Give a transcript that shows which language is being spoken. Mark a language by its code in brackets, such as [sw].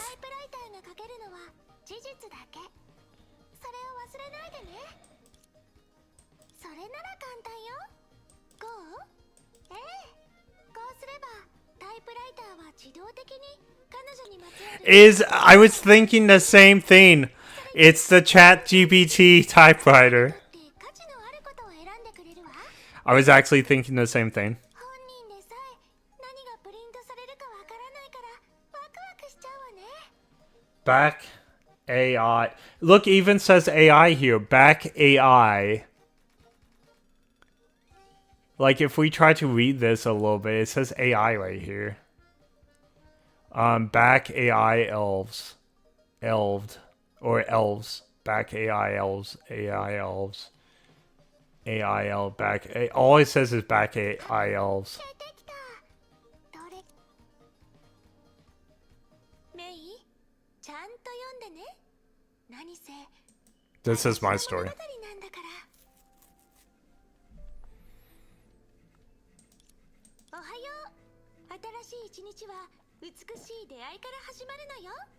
[ja] イプライターが書けるのは事実だけ。それを忘れないでね。それなら簡単よ。こう？ええ。こうすればタイプライターは自動的に彼女にまつわる [en] I was thinking the same thing. It's the Chat GPT typewriter. [ja] って価値のあることを選んでくれるわ。 [en] I was actually thinking the same thing. [ja] 本人でさえ何がプリントされるかわからないからワクワクしちゃうわね。 [en] Back AI. Look, even says AI here. Back AI. Like if we try to read this a little bit, it says AI right here. Back AI elves. Elved. Or elves. Back AI elves. AI elves. AI elf. Back. All it says is back AI elves. [ja] 出てきた。どれ？メイ、ちゃんと読んでね。何せ [en] This is my [ja] 私の [en] story. [ja] 物語なんだから。おはよう。新しい一日は美しい出会いから始まるのよ。